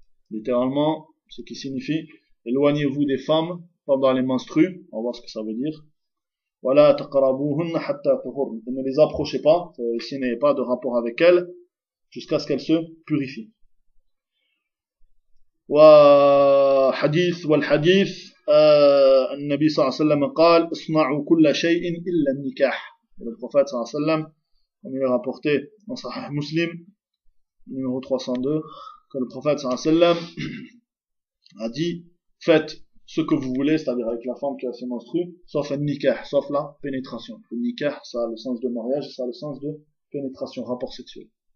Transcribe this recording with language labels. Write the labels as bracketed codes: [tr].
[fr] Littéralement, ce qui signifie éloignez-vous des femmes pendant les menstrues, on va voir ce que ça veut dire. [ar] وَلَا تَقْرَبُوهُنَّ حَتَّى تَطْهُرْنَ. [fr] Ne les approchez pas, ici n'ayez pas de rapport avec elles, jusqu'à ce qu'elles se purifient. [ar] وَحَدِيثُ وَالْحَدِيثُ النَّبِي صلى الله عليه وسلم قال اصنعوا كل شيء إلا النكاح. [fr] Le prophète صلى الله عليه وسلم, on lui a rapporté dans Sahih Muslim, numéro 302, que le prophète sallallahu alayhi wa sallam a dit, faites ce que vous voulez, c'est-à-dire avec la femme qui a ses menstrues, sauf un nikah, sauf la pénétration. Le nikah, ça a le sens de mariage, ça a le sens de pénétration, rapport sexuel.